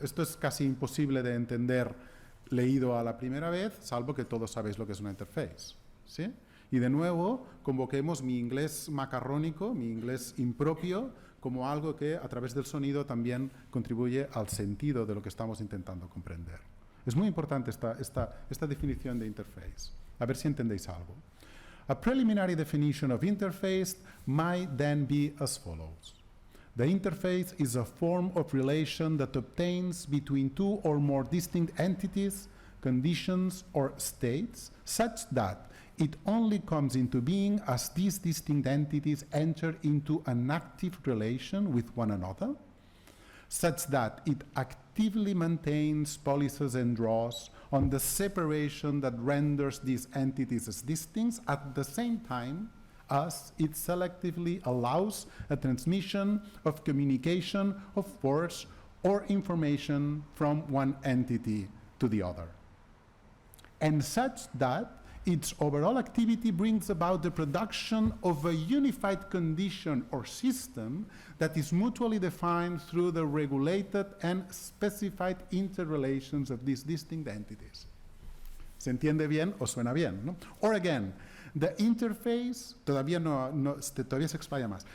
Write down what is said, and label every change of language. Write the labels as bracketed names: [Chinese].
[Spanish] Esto es casi imposible de entender leído a la primera vez, salvo que todos sabéis lo que es una interface. ¿Sí? Y de nuevo, convoquemos mi inglés macarrónico, mi inglés impropio, como algo que a través del sonido también contribuye al sentido de lo que estamos intentando comprender. Es muy importante esta definición de interface. A ver si entendéis algo. [English] A preliminary definition of interface might then be as follows. The interface is a form of relation that obtains between two or more distinct entities, conditions, or states, such that it only comes into being as these distinct entities enter into an active relation with one another, such that it actively maintains, policies, and draws on the separation that renders these entities as distinct at the same time as it selectively allows a transmission of communication of words or information from one entity to the other, and such that its overall activity brings about the production of a unified condition or system that is mutually defined through the regulated and specified interrelations of these distinct entities. [Spanish] ¿Se entiende bien o suena bien? ¿No? [English] Or again, the interface, [Spanish] todavía se explaya más.